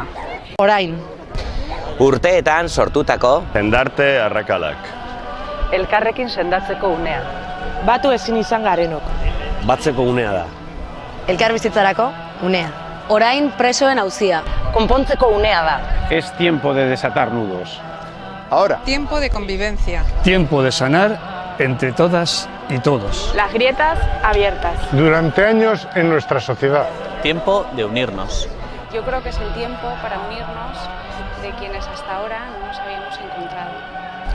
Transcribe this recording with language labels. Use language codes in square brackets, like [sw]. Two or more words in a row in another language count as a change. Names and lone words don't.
[eu] Orain. Urteetan sortutako jendarte arrakalak. Elkarrekin sendatzeko unea. Batu ezin izan garenok. Batzeko unea da. Elkarbizitzarako unea. Orain presoen auzia. Konpontzeko unea da. [es] Es tiempo de desatar nudos. Ahora. Tiempo de convivencia. Tiempo de sanar entre todas y todos. Las grietas abiertas. Durante años en nuestra sociedad. Tiempo de unirnos. Yo creo que es el tiempo para unirnos de quienes hasta ahora no nos habíamos encontrado.